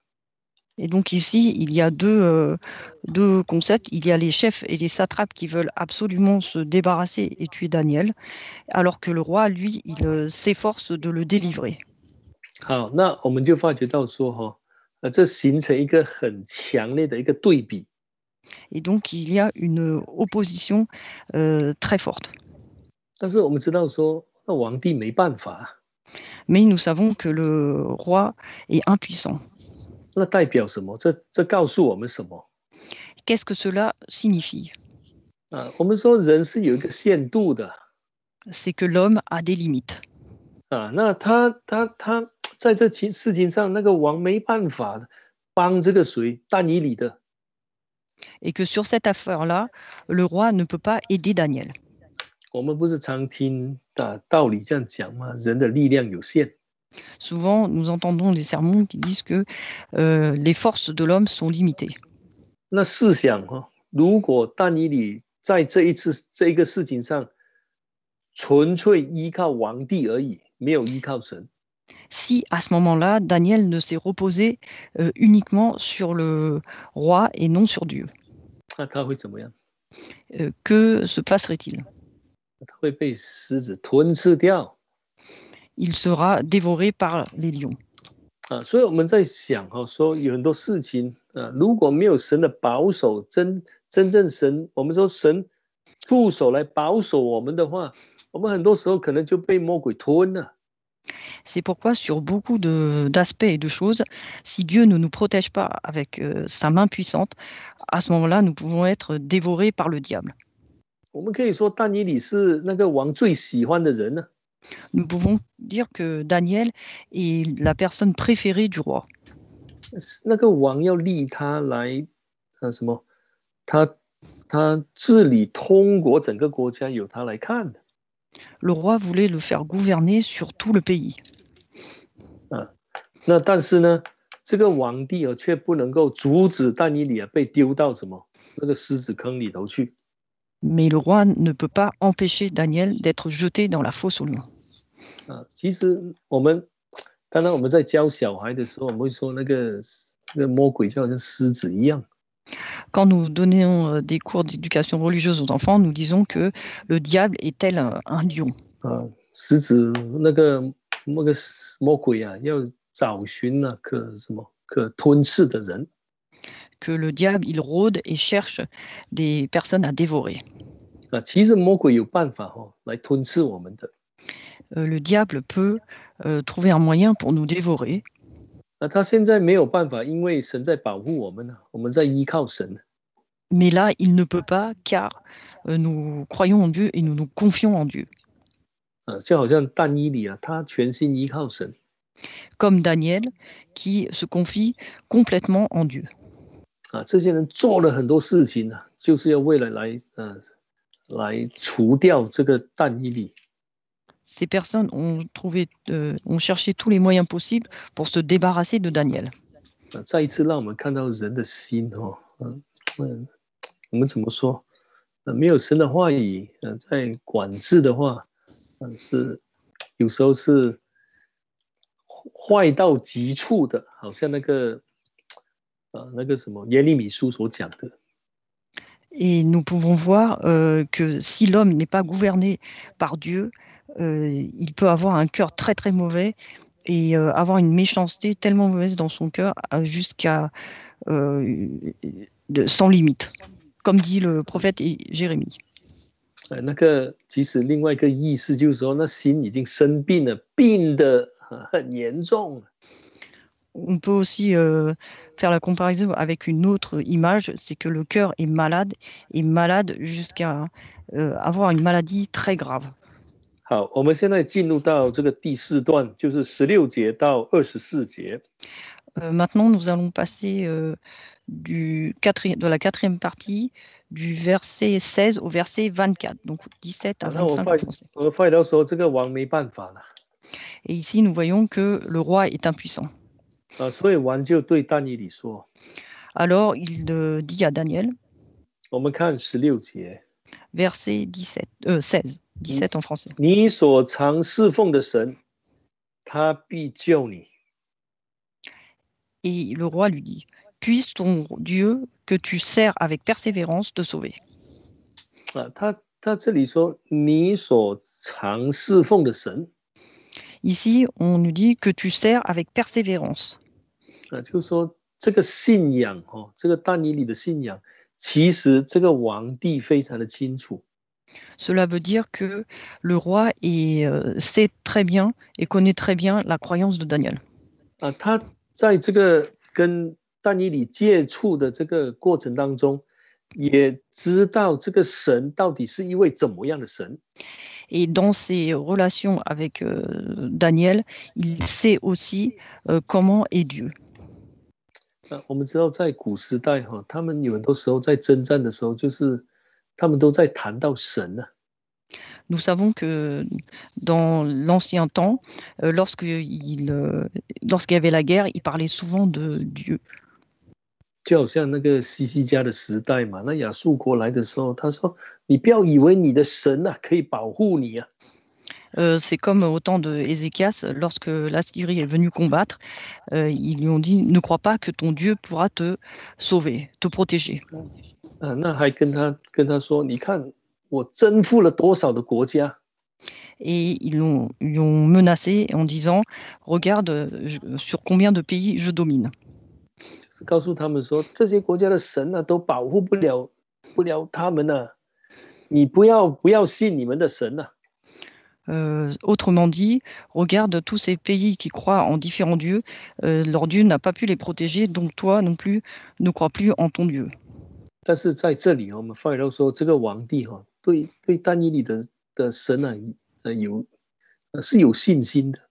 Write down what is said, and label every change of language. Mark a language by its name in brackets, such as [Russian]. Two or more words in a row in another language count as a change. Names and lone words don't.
[French] Et donc ici, il y a deux concepts. Il y a les chefs et les satrapes qui veulent absolument se débarrasser et tuer Daniel, alors que le roi, lui, il s'efforce de le délivrer. [Chinese] 好，那我们就发觉到说这形成一个很强烈的一个对比。 [French] Et donc, il y a une opposition très forte. [Chinese] 但是我们知道说，那皇帝没办法， [French] Mais nous savons que le roi est impuissant. [Chinese] 那代表什么？这告诉我们什么？ [French] Qu'est-ce que cela signifie? [Chinese] 我们说人是有一个限度的 [French] C'est que l'homme a des limites. [Chinese] 那他在这其事情上，那个王没办法帮这个谁但以理的。 [French] Et que sur cette affaire-là, le roi ne peut pas aider Daniel. [Chinese] 我们不是常听道理这样讲吗？人的力量有限。 [French] Souvent, nous entendons des sermons qui disent que les forces de l'homme sont limitées. [Chinese] 那试想如果但以理在这一个事情上，纯粹依靠皇帝而已，没有依靠神， [French] Si à ce moment-là, Daniel ne s'est reposé uniquement sur le roi et non sur Dieu, [Chinese] 那他会怎么样？ [French] que se passerait-il? [Chinese] 他会被狮子吞噬掉。 [French] Il sera dévoré par les lions. [Chinese] 所以我们在想说有很多事情如果没有神的保守，真正神，我们说神出手来保守我们的话，我们很多时候可能就被魔鬼吞了。 [French] C'est pourquoi sur beaucoup d'aspects et de choses, si Dieu ne nous protège pas avec sa main puissante, à ce moment-là, nous pouvons être dévorés par le diable. [Chinese] 我们可以说但以理是那个王最喜欢的人呢。 [French] Nous pouvons dire que Daniel est la personne préférée du roi. [Chinese] 那个王要立他来什么？他治理通国整个国家，由他来看的。 [French] Le roi voulait le faire gouverner sur tout le pays. [Chinese] 那但是呢，这个皇帝却不能够阻止但以理被丢到什么那个狮子坑里头去。 [French] Mais le roi ne peut pas empêcher Daniel d'être jeté dans la fosse aux lions. [Chinese] 其实当然我们在教小孩的时候，我们会说那个魔鬼就好像狮子一样。 [French] Quand nous donnons des cours d'éducation religieuse aux enfants, nous disons que le diable est tel un lion. [Chinese] 狮子那个魔鬼要找寻可吞噬的人。 [French] Que le diable, il rôde et cherche des personnes à dévorer. [Chinese] 其实魔鬼有办法来吞噬我们的。 [French] Le diable peut trouver un moyen pour nous dévorer. [Chinese] 他现在没有办法，因为神在保护我们，我们在依靠神。 [French] Mais là, il ne peut pas car nous croyons en Dieu et nous nous confions en Dieu. [Chinese] 就好像但以理他全心依靠神。 [French] Comme Daniel qui se confie complètement en Dieu. [Chinese] 这些人做了很多事情就是要为了来除掉这个但以理。 [French] Ces personnes ont cherché tous les moyens possibles pour se débarrasser de Daniel. [Chinese] 再一次让我们看到人的心我们怎么说？没有神的话语在管制的话，是有时候是坏到极处的，好像那个什么耶利米书所讲的。 [French] Et nous pouvons voir que si l'homme n'est pas gouverné par Dieu, il peut avoir un cœur très très mauvais et avoir une méchanceté tellement mauvaise dans son cœur jusqu'à sans limite, comme dit le prophète Jérémie. [Chinese] 那个其实另外一个意思就是说，那心已经生病了，病得很严重。 [French] On peut aussi faire la comparaison avec une autre image, c'est que le cœur est malade jusqu'à avoir une maladie très grave. [Chinese] 好，我们现在进入到这个第4段，就是16节到24节。 [French] Maintenant, nous allons passer de la 4e partie, du verset 16 au verset 24, donc 17 à 25 en français. [Chinese] 我发现到说这个王没办法了。 [French] Et ici, nous voyons que le roi est impuissant. [Chinese] 所以王就对但以理说。 [French] Alors, il dit à Daniel, [Chinese] 我们看16节。 [French] verset 16, 17 en français. [Chinese] 你所常侍奉的神，他必救你。 [French] Et le roi lui dit, puisse ton Dieu que tu sers avec persévérance te sauver. [Chinese] 他这里说你所常侍奉的神。 [French] Ici, on nous dit que tu sers avec persévérance. [Chinese] 就是说这个信仰这个但以理的信仰，其实这个皇帝非常的清楚。 [French] Cela veut dire que le roi sait très bien et connaît très bien la croyance de Daniel. [Chinese] 他在这个跟但以理接触的这个过程当中，也知道这个神到底是一位怎么样的神。 [French] Et dans ses relations avec Daniel, il sait aussi comment est Dieu. [Chinese] 我们知道在古时代他们有很多时候在征战的时候，就是他们都在谈到神啊。 [French] Nous savons que dans l'ancien temps, lorsqu'il y avait la guerre, il parlait souvent de Dieu. [Chinese] 就好像那个西西家的时代嘛，那亚述国来的时候，他说：“你不要以为你的神可以保护你啊。” [French] C'est comme au temps de Ézéchias, lorsque la Syrie est venue combattre, ils lui ont dit ne crois pas que ton Dieu pourra te sauver, te protéger. [Chinese] 那还跟他说：“你看我征服了多少的国家。” [French] Et ils lui ont menacé en disant regarde sur combien de pays je domine. [Chinese] 就是告诉他们说，这些国家的神都保护不了他们啊，你不要信你们的神啊。 [French] Autrement dit, regarde tous ces pays qui croient en différents dieux, leur Dieu n'a pas pu les protéger, donc toi non plus ne crois plus en ton Dieu. [Chinese] 但是在这里我们发现到说，这个皇帝对但以理的神是有信心的。